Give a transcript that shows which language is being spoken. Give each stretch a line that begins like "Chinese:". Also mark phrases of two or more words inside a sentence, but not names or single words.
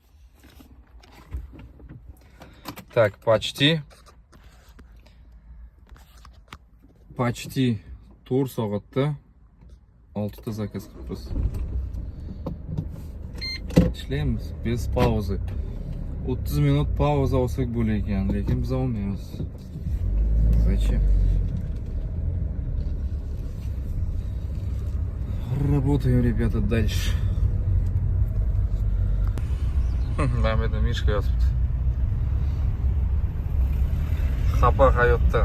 Russian: Так, почти
Uzbek: 4 soatda 6 ta zakaz qilibmiz. Ishlaymiz
Russian: без пауза.
Uzbek: 30 minut pauza olsak bo'lar ekan, lekin biz olmaymiz.
Russian: короче. Работаем, ребята, дальше.
Uzbek: Mana bu Mishka yotibdi. Xafa hayotdan.